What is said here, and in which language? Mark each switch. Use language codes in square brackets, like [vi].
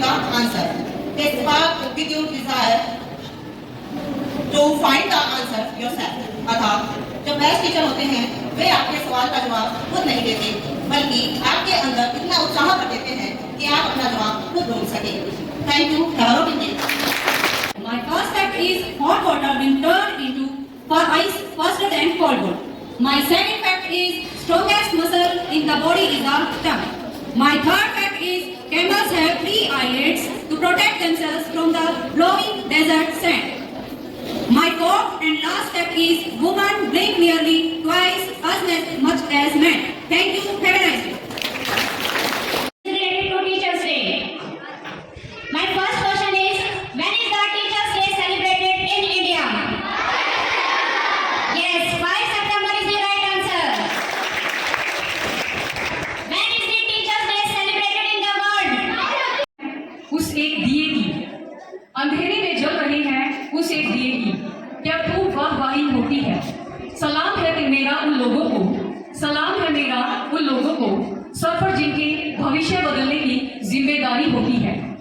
[en] They spark with your desire to find the answer yourself. [hi] अर्थात जो best teacher होते हैं वे आपके सवाल का जवाब खुद नहीं देते, बल्कि आपके अंदर इतना उत्साह भर देते हैं कि आप अपना जवाब खुद ढूंढ सकें। [en] Thank you. Have a good day. My first fact is hot water will turn into ice faster than cold water. My second fact is strongest muscle in the body is the tongue. My third fact is camels have 3 eyelids to protect themselves from the blowing desert sand. My fourth and last fact is women blink nearly twice as much as men. Thank you. Have a nice day. Related to Teachers' Day. My first question is, when is the Teachers' Day celebrated in India? Yes, 5 September is the right answer. When is the Teachers' Day celebrated in the world? [hi] उस एक दिए की अंधेरे में जल रहे हैं, उस एक दिए की क्या खूब वाहवाही होती है। सलाम है कि मेरा उन लोगों को, सलाम है मेरा उन लोगों को सब पर जिनके भविष्य बदलने की जिम्मेदारी होती है।